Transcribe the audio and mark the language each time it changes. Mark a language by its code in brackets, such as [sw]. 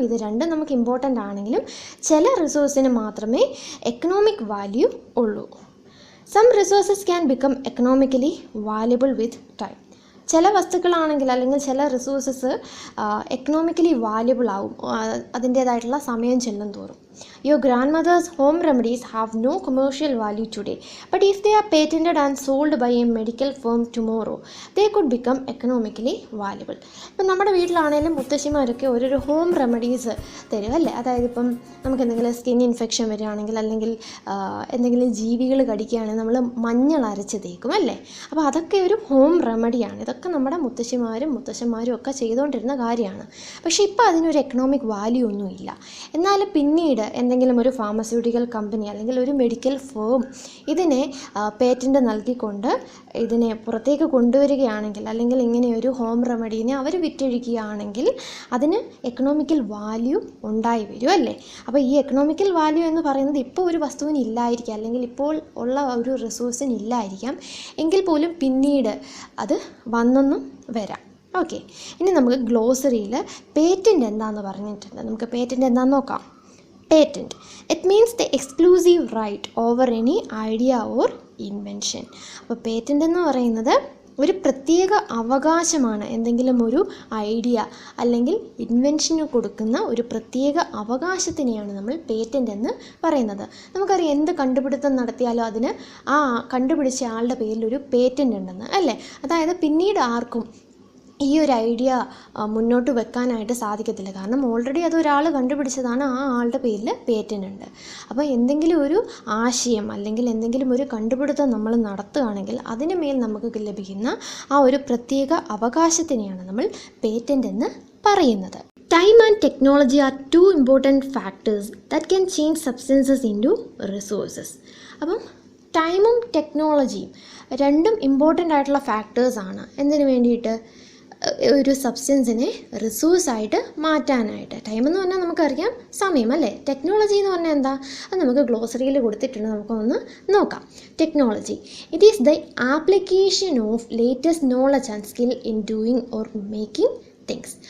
[ml] ഇത് രണ്ടും നമുക്ക് ഇമ്പോർട്ടൻ്റ് ആണെങ്കിലും ചില റിസോഴ്സിന് മാത്രമേ എക്കണോമിക് വാല്യൂ ഉള്ളൂ. [en] Some resources can become economically valuable with time. [ml] ചില വസ്തുക്കളാണെങ്കിൽ അല്ലെങ്കിൽ ചില റിസോഴ്സസ് എക്കണോമിക്കലി വാല്യബിൾ ആവും അതിൻ്റേതായിട്ടുള്ള സമയം ചെല്ലും തോറും. [en] Your grandmother's home remedies have no commercial value today, but if they are patented and sold by a medical firm tomorrow, they could become economically valuable. [ml] ഇപ്പം നമ്മുടെ വീട്ടിലാണെങ്കിലും മുത്തശ്ശിമാരൊക്കെ ഓരോരോ ഹോം റെമഡീസ് തരും അല്ലേ. അതായത് ഇപ്പം നമുക്ക് എന്തെങ്കിലും സ്കിൻ ഇൻഫെക്ഷൻ വരികയാണെങ്കിൽ അല്ലെങ്കിൽ എന്തെങ്കിലും ജീവികൾ കടിക്കുകയാണെങ്കിൽ നമ്മൾ മഞ്ഞൾ അരച്ച് തേക്കും അല്ലേ. അപ്പോൾ അതൊക്കെ ഒരു ഹോം റെമഡിയാണ്. ഇതൊക്കെ നമ്മുടെ മുത്തശ്ശന്മാരും ഒക്കെ ചെയ്തുകൊണ്ടിരുന്ന കാര്യമാണ്. പക്ഷേ ഇപ്പോൾ അതിനൊരു എക്കണോമിക് വാല്യൂ ഒന്നും ഇല്ല. എന്നാൽ പിന്നീട് എന്തെങ്കിലും ഒരു ഫാർമസ്യൂട്ടിക്കൽ കമ്പനി അല്ലെങ്കിൽ ഒരു മെഡിക്കൽ ഫേം ഇതിനെ പേറ്റൻറ്റ് നൽകിക്കൊണ്ട് ഇതിനെ പുറത്തേക്ക് കൊണ്ടുവരികയാണെങ്കിൽ അല്ലെങ്കിൽ ഇങ്ങനെ ഒരു ഹോം റെമഡീനെ അവർ വിറ്റഴിക്കുകയാണെങ്കിൽ അതിന് എക്കണോമിക്കൽ വാല്യൂ ഉണ്ടായി വരും അല്ലേ. അപ്പോൾ ഈ എക്കണോമിക്കൽ വാല്യൂ എന്ന് പറയുന്നത് ഇപ്പോൾ ഒരു വസ്തുവിന് ഇല്ലായിരിക്കാം അല്ലെങ്കിൽ ഇപ്പോൾ ഉള്ള ഒരു റിസോഴ്സിന് ഇല്ലായിരിക്കാം, എങ്കിൽ പോലും പിന്നീട് അത് വന്നെന്നും വരാം. ഓക്കെ, ഇനി നമുക്ക് ഗ്ലോസറിയിൽ പേറ്റൻറ്റ് എന്താണെന്ന് പറഞ്ഞിട്ടുണ്ട്. നമുക്ക് പേറ്റൻറ്റ് എന്താണെന്ന് നോക്കാം. Patent. [en] It means the exclusive right over any idea or invention. [ml] അപ്പോൾ പേറ്റൻ്റ് എന്ന് പറയുന്നത് ഒരു പ്രത്യേക അവകാശമാണ്, എന്തെങ്കിലും ഒരു ഐഡിയ അല്ലെങ്കിൽ ഇൻവെൻഷന് കൊടുക്കുന്ന ഒരു പ്രത്യേക അവകാശത്തിനെയാണ് നമ്മൾ പേറ്റൻ്റ് എന്ന് പറയുന്നത്. നമുക്കറിയാം, എന്ത് കണ്ടുപിടുത്തം നടത്തിയാലും അതിന് ആ കണ്ടുപിടിച്ച ആളുടെ പേരിലൊരു പേറ്റൻ്റ് ഉണ്ടെന്ന് അല്ലേ. അതായത് പിന്നീട് ആർക്കും ഈ ഒരു ഐഡിയ മുന്നോട്ട് വെക്കാനായിട്ട് സാധിക്കത്തില്ല, കാരണം ഓൾറെഡി അത് ഒരാൾ കണ്ടുപിടിച്ചതാണ്, ആ ആളുടെ പേരിൽ പേറ്റൻ്റ് ഉണ്ട്. അപ്പോൾ എന്തെങ്കിലും ഒരു ആശയം അല്ലെങ്കിൽ എന്തെങ്കിലും ഒരു കണ്ടുപിടുത്തം നമ്മൾ നടത്തുകയാണെങ്കിൽ അതിന് മേൽ നമുക്ക് ലഭിക്കുന്ന ആ ഒരു പ്രത്യേക അവകാശത്തിനെയാണ് നമ്മൾ പേറ്റൻ്റ് എന്ന് പറയുന്നത്. [en] Time and technology are two important factors that can change substances into resources. [ml] അപ്പം ടൈമും ടെക്നോളജിയും രണ്ടും ഇമ്പോർട്ടൻ്റ് ആയിട്ടുള്ള ഫാക്ടേഴ്സാണ്. എന്തിനു വേണ്ടിയിട്ട്? ഒരു സബ്സ്റ്റൻസിനെ റിസോഴ്സായിട്ട് മാറ്റാനായിട്ട്. ടൈം എന്ന് പറഞ്ഞാൽ നമുക്കറിയാം സമയം അല്ലേ. ടെക്നോളജി എന്ന് പറഞ്ഞാൽ എന്താ? അത് നമുക്ക് ഗ്ലോസറിയിൽ കൊടുത്തിട്ടുണ്ട്, നമുക്കൊന്ന് നോക്കാം. Technology, [en] It is the application of latest knowledge and skill in doing or making things.